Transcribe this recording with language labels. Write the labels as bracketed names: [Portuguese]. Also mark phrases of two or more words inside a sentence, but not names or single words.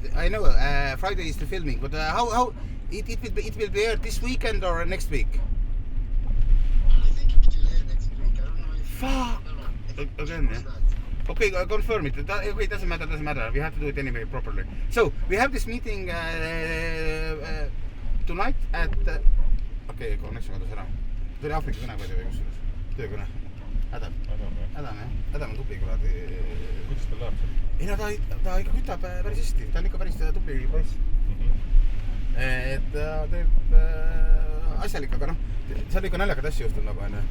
[English] I know Friday is the filming, but how it will be aired this weekend or next week? I think it will air next week. I don't know if... Fuck! Again, yeah. Okay, confirm it. Okay, it doesn't matter. We have to do it anyway properly. So, we have this meeting tonight at... [Estonian] Okei, connection kadus ära. See oli Aafrika kõne või kusjuures? Töökõne. Adam Adam, jah. on tubli kuradi. Kuidas tal läheb seal? Ei no ta ikka kütab päris hästi, ta on ikka päris tubli poiss. Et ta teeb asjalik, aga noh, seal ikka naljakad asju juhtub nagu onju.